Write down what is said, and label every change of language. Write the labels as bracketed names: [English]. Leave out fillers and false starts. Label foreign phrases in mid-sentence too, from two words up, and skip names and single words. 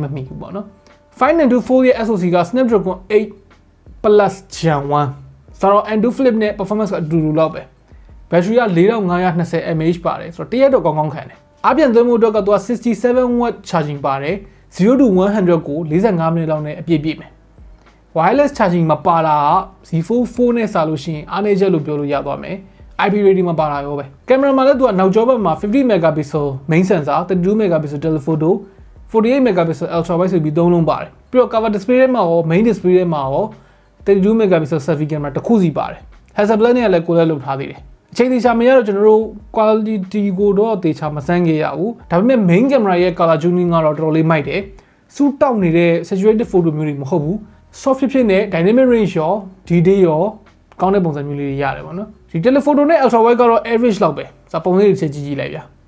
[Burmese] မိဘူးပေါ့နော် Find and Do 4ရဲ့ SoC က Snapdragon 8 Plus Gen 1ဆိုတော့ Undo Flip နဲ့ performance ကအတူတူလောက်ပဲ battery က 4520 mAh ပါတယ်ဆိုတော့တရက်တော့ကောင်းကောင်းခံတယ်အပြင်သွင်းမှုအတွက်ကတော့ 67W charging ပါတယ်0 to 100ကို45 မိနစ်လောက်နဲ့အပြည့်ပြည့်မယ် [English] wireless charging [Burmese] မှာပါတာက Z44 နဲ့စာလို့ရှိရင်အားနည်းချက်လို့ပြောလို့ရသွားမယ် [English] IP rating [Burmese] မှာပါတာရောပဲကင်မရာမှာလည်းသူကနောက်ကျောဘက်မှာ50 [English] megapixel main sensor 32 megapixel telephoto 48 megapixel ultra wide [Burmese] ဆိုပြီးသုံးလုံးပါတယ်ပြီးတော့ [English] cover display [Burmese] ထဲမှာရော [English] main display [Burmese] ထဲမှာရော32 [English] megapixel selfie camera [Burmese] တစ်ခုစီပါတယ် Hasselblad နဲ့လည်းကိုယ်လည်းလုပ်ထားသေးတယ်အချိန်သေးချာမရတော့ကျွန်တော်တို့ quality ကိုတော့သေချာမစမ်းခဲ့ရဘူးဒါပေမဲ့ [English] main camera [Burmese] ရဲ့ [English] color tuning [Burmese] ကတော့တော်တော်လေးမိုက်တယ်စူးတောက်နေတဲ့ [English] saturated photo [Burmese] မျိုးတွေမဟုတ်ဘူး soft ဖြစ်နဲ့ [English] dynamic range [Burmese] ရော detail ရောကောင်းတဲ့ပုံစံမျိုးလေးတွေရတယ်ပေါ့နော်ဒီ telephoto နဲ့ [English] ultra wide [Burmese] ကတော့ average လောက်ပဲစာပုံလေးတွေချက်ကြည့်လိုက်ဗျာ